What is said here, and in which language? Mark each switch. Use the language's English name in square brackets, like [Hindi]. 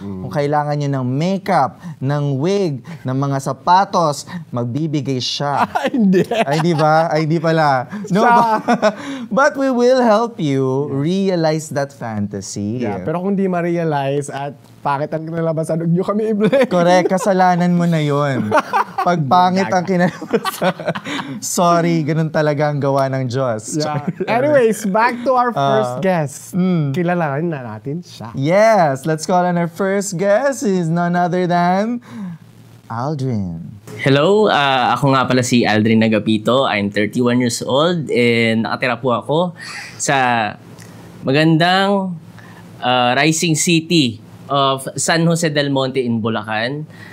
[Filipino] Kung kailangan nyo ng makeup, ng wig, ng mga sapatos, magbibigay siya. Hindi. Ay, di ba? Ay, di pala. [English] No, but we will help you realize that fantasy. [Filipino] Yeah, pero kung di ma-realize at pangit ang kinalabasan, huwag nyo kami i-blame. Correct, kasalanan mo na yon. Pag pangit ang kinalabasan, sorry, ganun talaga ang gawa ng Diyos. [English] Yeah. Anyways, back to our first guest. [Filipino] Kilalanin na natin siya. [English] Yes, let's call on our first guest. Is none other than Aldrin. [Filipino] Hello, ako nga pala si Aldrin Agapito. I'm 31 years old and nakatira po ako sa magandang rising city of San Jose del Monte in Bulacan.